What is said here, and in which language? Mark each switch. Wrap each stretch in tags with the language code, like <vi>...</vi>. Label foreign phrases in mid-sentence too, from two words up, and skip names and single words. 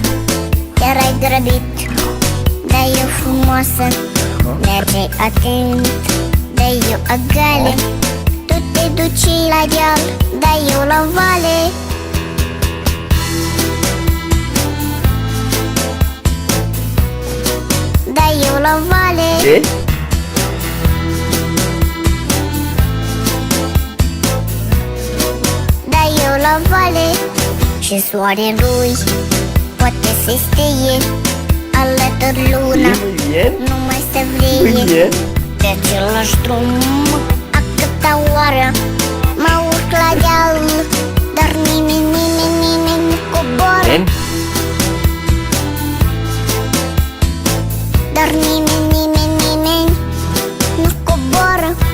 <ro>Erai grăbit, dar eu frumoasă. Mergeai atent, dar eu agale. Tu te duci la deal, dar eu la vale. Dar eu la vale.</ro> <es>¿Qué?</es> <ro>Dar eu la vale. Și soarelui poate să steie alături luna.</ro> <es>Sí, muy bien.</es> <ro>Nu mai se</ro> <es>Muy vleie bien.</es> <ro>pe același drum. A câta oară mă urc la deal, dar nimeni nu coboară.</ro> <es>Ven.</es> <ro>Dar nimeni nu coboară.</ro>